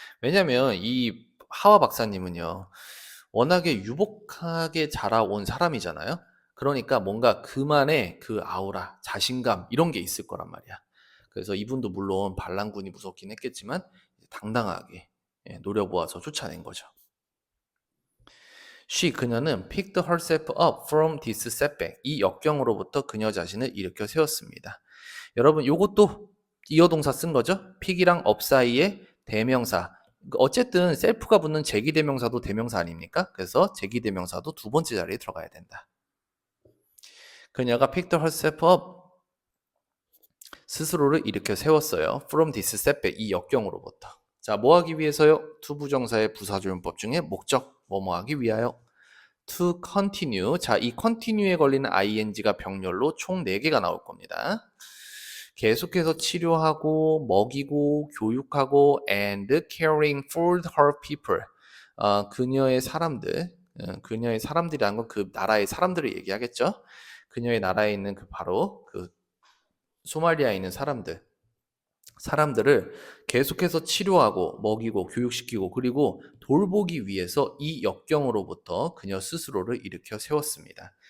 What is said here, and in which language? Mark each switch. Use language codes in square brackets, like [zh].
[ko] 왜냐하면 이 하와 박사님은요 워낙에 유복하게 자라온 사람이잖아요. 그러니까 뭔가 그만의 그 아우라, 자신감 이런 게 있을 거란 말이야. 그래서 이분도 물론 반란군이 무섭긴 했겠지만 당당하게 노려보아서 쫓아낸 거죠. 그녀는 [en] picked herself up from this setback. [ko] 이 역경으로부터 그녀 자신을 일으켜 세웠습니다. 여러분 요것도 이어동사 쓴 거죠. pick이랑 up 사이에 대명사. 어쨌든 셀프가 붙는 제기대명사도 대명사 아닙니까? 그래서 제기대명사도 두 번째 자리에 들어가야 된다. 그녀가 [en] picked herself up [ko] 스스로를 일으켜 세웠어요. [en] From this setback [ko] 이 역경으로부터. 자, 뭐 하기 위해서요? 투부정사의 부사조용법 중에 목적 뭐뭐 하기 위하여. To continue. 자, 이 continue에 걸리는 ing가 병렬로 총 4개가 나올 겁니다. 계속해서 치료하고 먹이고 교육하고 [en] and caring for her people. [ko] 그녀의 사람들, 그녀의 사람들이란 건 그 나라의 사람들을 얘기하겠죠. 그녀의 나라에 있는 그 바로 그 소말리아에 있는 사람들을 계속해서 치료하고 먹이고 교육시키고 그리고 돌보기 위해서 이 역경으로부터 그녀 스스로를 일으켜 세웠습니다.